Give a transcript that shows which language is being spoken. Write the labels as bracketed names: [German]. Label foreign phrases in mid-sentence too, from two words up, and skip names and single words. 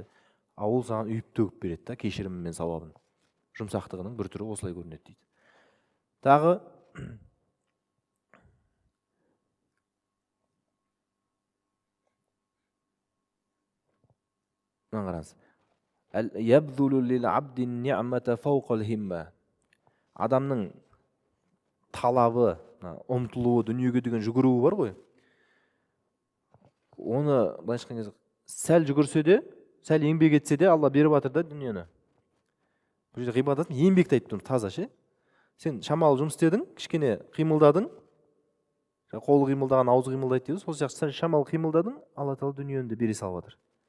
[Kazakh] Ол саған үйіп төгіп береді да, кешірімі мен сауабын. Жұмсақтығының бір түрі осылай көрінеді дейді. Тағы қараңыз. [Arabic] يبذل للعبد نعمة فوق الهمة. [Kazakh] Адамның талабы, ұмтылуы, дүниеге деген жүгіруі бар ғой. Оны былайша айтқан кезде сәл жүгірсе де, сәл еңбек етсе де Алла беріп жатыр да дүниені. бұл жерде ғибадат еңбекті айтып тұр, таза ше. Сен шамалы жұмыс істедің, кішкене қимылдадың, қол қимылдаған аузы қимылдайды дейді, сол сияқты сен шамалы қимылдадың, алла тағала дүниені бере салып жатыр.